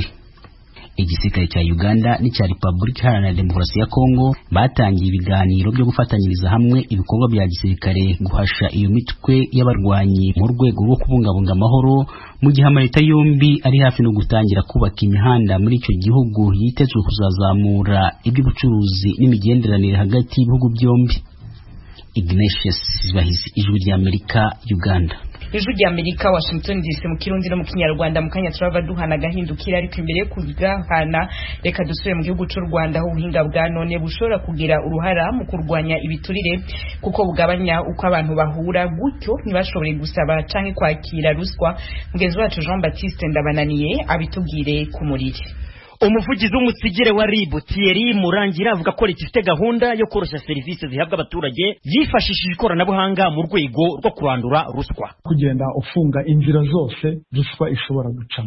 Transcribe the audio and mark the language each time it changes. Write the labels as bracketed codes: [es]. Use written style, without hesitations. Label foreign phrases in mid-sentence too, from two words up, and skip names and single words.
[rw] Igisirikare cya Uganda n'icya Repubulika Iharanira Demokarasi ya Kongo batangiye ibiganiro byo gufatanyiriza hamwe ibikorwa bya gisirikare guhasha iyo mitwe y'abarwanyi mu rwego rwo kubungabunga amahoro, mu gihe amaleta yombi ari hafi no gutangira kubaka imihanda muri icyo gihugu yitezwe kuzazamura iby'ubucuruzi n'imigenderanire hagati y'ibihugu byombi. Ignatius Bahizi, Ijwi rya Amerika, Uganda. Ijwi rya Amerika, Washington DC, mu Kirundi no mu Kinyarwanda. [rn] Mu kanya turava duhana gahindukira, ariko imbere yo kugahana reka dusubire mu gihugu cy'u Rwanda aho ubuhinga bwa none bushobora kugira uruhara mu kurwanya ibiturire, kuko bugabanya uko abantu bahura, gutyo ntibashobore gusaba canke kwakira ruswa. Mugenzi wacu Jean Baptiste Ndabananiye abitubwire ku muriri. [rw] Umuvugizi w'umusigire wa RIB Thierry Murangira avuga ko leta ifite gahunda yo koroshya serivisi zihabwa abaturage yifashishije ikoranabuhanga mu rwego rwo kurandura ruswa. Kugenda ufunga inzira zose ruswa ishobora gucamo.